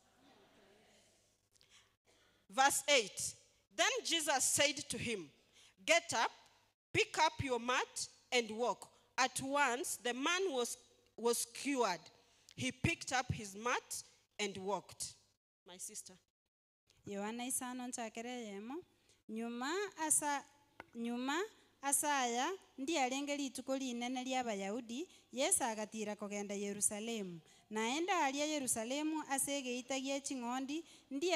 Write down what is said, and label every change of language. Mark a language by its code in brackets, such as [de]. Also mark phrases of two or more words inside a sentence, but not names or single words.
[en] Verse 8. Then Jesus said to him, "Get up, pick up your mat, and walk." At once the man was cured. He picked up his mat and walked. My sister. [guz] yohana isano nchakere yemo nyuma asaya ndi alenge lituko linene ly'abayahudi yesu agatira kogenda yerusalemu naenda alia yerusalemu asegeitagia ching'ondi ndi